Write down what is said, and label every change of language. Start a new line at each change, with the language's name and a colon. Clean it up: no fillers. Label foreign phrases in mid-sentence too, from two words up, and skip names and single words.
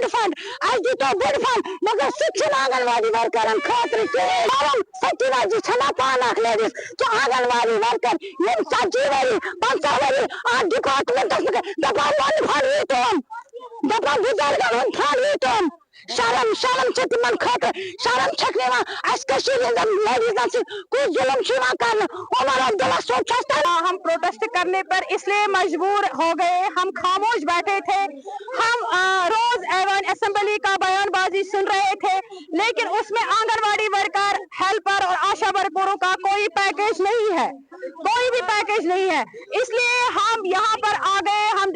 Kashmiri: فنڈ اس دیتو بڑ فنڈ مگر سہ آنگن واڑی ورکرن خاطر کہین سچی جی چھنا پان اخ لیڈیز کہ آنگن واڑی ورکر یم 40 ؤری 50 ؤری اتھ ڈپارٹمنٹس دپان منڈ فنڈ ویتون دپان بزرگن ہند فنڈ ویتون شرم تمن خاطر شرم چھک لیڈیزن
Urdu: سے کچھ ظلم کرنا
Kashmiri: عمر عبداللہ صوب
Urdu: ہم پروٹیسٹ کرنے پر اس لیے مجبور ہو گئے ہم خاموش بیٹھے تھے ہم روز ایوان اسمبلی کا بیان بازی سن رہے تھے لیکن اس میں آنگن واڑی ورکر ہیلپر اور آشا ورکروں کا کوئی پیکیج نہیں ہے کوئی بھی پیکیج نہیں ہے اس لیے ہم یہاں پر آ گئے ہم